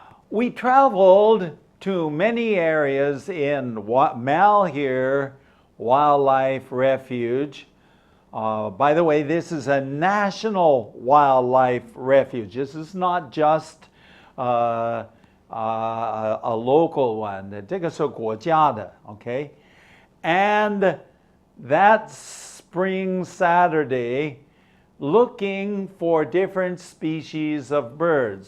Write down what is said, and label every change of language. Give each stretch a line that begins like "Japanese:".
English: We traveled to many areas in Malheur Wildlife Refuge. By the way, this is a national wildlife refuge. This is not just a local one.
Chinese: 这个是国家的, okay?
English: And that spring Saturday, looking for different species of birds.